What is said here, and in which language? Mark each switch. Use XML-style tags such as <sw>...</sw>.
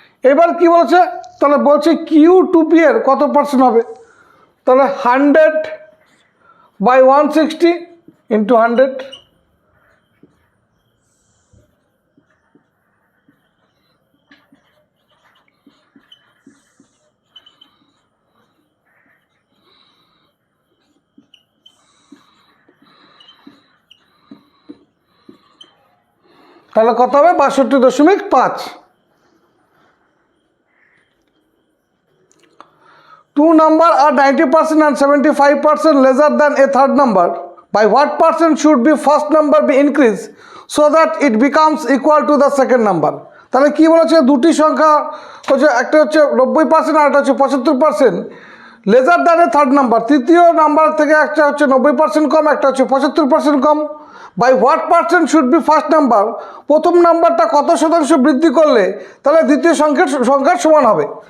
<bn>এবার কি বলেছে, তাহলে বলছে কিউ টু পি এর কত পার্সেন্ট হবে, তাহলে 100/160 × 100, তাহলে কত হবে 62.5।</bn> <en>2 number are 90% and 75% lesser than a third number. By what percent should be first number be increased so that it becomes equal to the second number?</en> <bn>তাহলে কি বলেছে, দুটি সংখ্যা হচ্ছে, একটা হচ্ছে 90% আর একটা হচ্ছে 75%,</bn> <en>lesser than a third number,</en> <bn>তৃতীয় নাম্বার থেকে একটা হচ্ছে 90% কম, একটা হচ্ছে 75% কম।</bn> <en>by what percent should be first number,</en> <bn>প্রথম নাম্বারটা কত শতাংশ বৃদ্ধি করলে তাহলে দ্বিতীয় সংখ্যার সমান হবে।</bn>